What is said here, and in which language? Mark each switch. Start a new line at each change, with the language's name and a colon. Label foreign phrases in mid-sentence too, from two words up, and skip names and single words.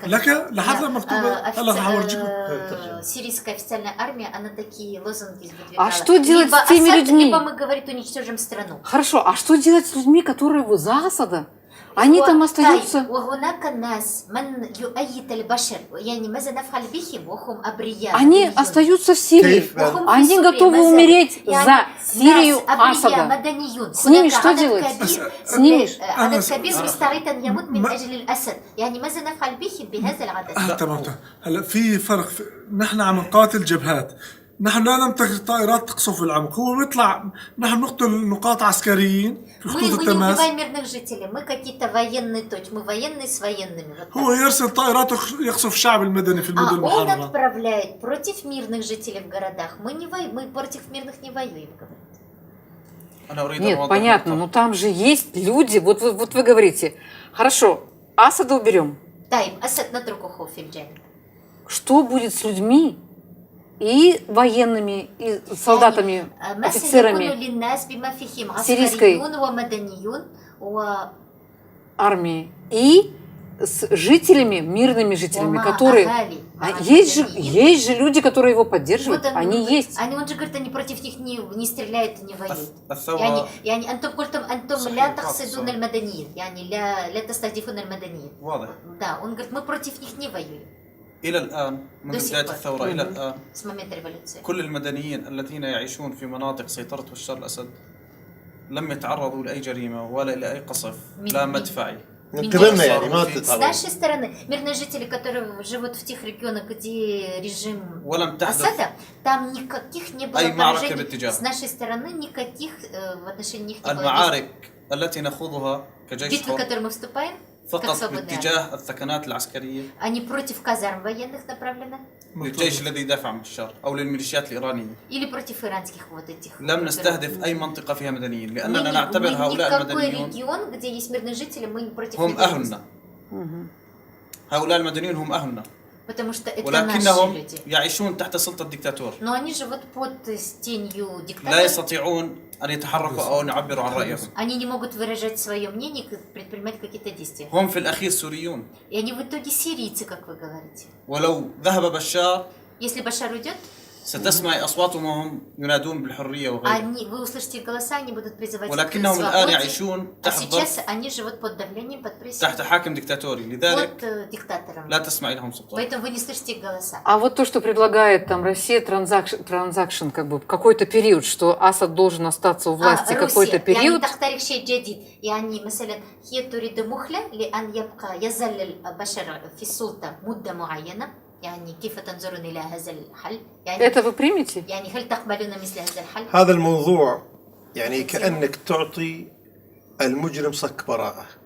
Arabic: لحد لما مكتوبة هلا رح اورجيكم.
Russian: сирийская официальная армия, она такие лозунги выдвигала. А что делать либо с теми Асад, людьми? Либо мы, говорит, уничтожим страну. хорошо, а что делать с людьми, которые за Асада? Они там остаются.
Arabic: وهناك ناس من يؤيد البشر يعني ماذا نفعل بهم وهم أبرياء.
Russian: Они остаются в Сирии.
Arabic: كيف؟ وهم في
Russian: Они
Arabic: سوريا
Russian: готовы
Arabic: ما زالوا.
Russian: умереть
Arabic: يعني
Russian: за Сирию
Arabic: ناس أبرياء
Russian: Асада.
Arabic: مدنيون.
Russian: С ними
Arabic: هناك
Russian: что
Arabic: عدد
Russian: делать?
Arabic: كبير-
Russian: С ними
Arabic: عدد كبير مستعد أن يموت من ما- أجل الأسد. يعني ماذا نفعل بهم بهذا العدد؟ تمام. هلا في فرق نحن عم نقاتل جبهات، نحن لا نمتلك طائرات تقصف العمق، هو بيطلع نحن نقتل نقاط عسكريين في
Russian: Мы
Arabic: خطوط
Russian: не
Arabic: التماس،
Russian: убиваем мирных жителей, мы какие-то военные точки, мы военные с военными. Вот
Arabic: هو
Russian: так.
Arabic: يرسل طائرات يقصف الشعب المدني في المدن
Russian: А он
Arabic: المحررة.
Russian: отправляет против мирных жителей в городах. Мы против мирных не воюем, говорит.
Arabic: أنا أريد أن
Russian: Нет,
Arabic: أوضح
Russian: понятно,
Arabic: نقطة.
Russian: но там же есть люди. Вот вы говорите, хорошо, Асада уберем.
Arabic: طيب أسد نتركه في الجانب.
Russian: Что будет с людьми и военными, и солдатами,
Arabic: مثلا يكون
Russian: офицерами
Arabic: للناس بما فيهم
Russian: سирийской
Arabic: عسكريون ومدنيون
Russian: армии и с жителями, мирными жителями,
Arabic: ومع
Russian: которые...
Arabic: أهالي.
Russian: А
Arabic: مع
Russian: есть
Arabic: المدنيين.
Russian: же люди, которые его поддерживают, Вот они есть. он же говорит, они против них не стреляют и не воюют.
Arabic: الثورة يعني أنتم قلتم أنتم صحيح، لا صحيح. تقصدون المدنيين يعني لا تستهدفون المدنيين. واضح.
Russian: Да, он говорит, мы против них не воюем.
Arabic: إلى الآن منذ
Russian: До сих
Arabic: بداية
Russian: пор.
Arabic: الثورة إلى الآن
Russian: С момента революции.
Arabic: كل المدنيين الذين يعيشون في مناطق سيطرة بشار الأسد لم يتعرضوا لأي جريمة ولا لأي قصف لا مدفعي. قبلنا يعني ما
Russian: С
Arabic: تتعرض.
Russian: нашей стороны, мирные жители, которые живут в тех регионах, где режим
Arabic: ولم تحدث
Russian: Асада, там никаких не было
Arabic: أي معركة
Russian: поражений.
Arabic: باتجاه.
Russian: С нашей стороны никаких в отношении них не было.
Arabic: المعارك التي نخوضها كجيش
Russian: Битвы, в
Arabic: حر
Russian: которые мы вступаем, как
Arabic: فقط
Russian: свободная армия,
Arabic: باتجاه الثكنات العسكرية
Russian: они против казарм военных направлены
Arabic: للجيش الذي يدافع عن بشار أو للميليشيات الإيرانية.
Russian: или против иранских вот этих.
Arabic: لم نستهدف أي منطقة فيها مدنيين
Russian: Мы
Arabic: لأننا
Russian: ни
Arabic: نعتبر هؤلاء
Russian: в какой
Arabic: المدنيون
Russian: регион, где есть мирные жители, мы против
Arabic: هم
Russian: них.
Arabic: أهلنا. هؤلاء المدنيون هم أهلنا
Russian: Потому что это наши
Arabic: ولكنهم
Russian: люди.
Arabic: يعيشون تحت سلطة الدكتاتور
Russian: Но они живут под тенью
Arabic: لا
Russian: диктатора.
Arabic: يستطيعون أن يتحركوا أو أن يعبروا عن رأيهم.
Russian: Они не могут выражать свое мнение, предпринимать какие-то действия.
Arabic: هم في الأخير سوريون.
Russian: И они в итоге сирийцы, как вы говорите.
Arabic: ولو ذهب بشار
Russian: Если Башар уйдет,
Arabic: ستسمع أصواتهم وهم ينادون بالحرية وغيرها.
Russian: вы услышите их голоса, они будут призывать к
Arabic: ولكنهم الآن
Russian: свободе.
Arabic: يعيشون
Russian: А
Arabic: تحت
Russian: сейчас
Arabic: ضغط
Russian: они живут под давлением, под
Arabic: تحت
Russian: прессией,
Arabic: حاكم دكتاتوري لذلك
Russian: под диктатором.
Arabic: لا تسمع لهم سلطان.
Russian: Поэтому вы не слышите их голоса. А вот то, что предлагает там Россия, транзакшн, как бы какой-то период, что Асад должен остаться у власти какой-то период.
Arabic: يعني تختارك شيء جديد يعني مثلا هي تريد مهلة لأن يبقى يظل بشر في السلطة مدة معينة يعني كيف تنظرون إلى هذا الحل يعني
Russian: Это вы примете?
Arabic: يعني هل تقبلون مثل هذا الحل هذا الموضوع يعني كأنك تعطي المجرم صك براءة.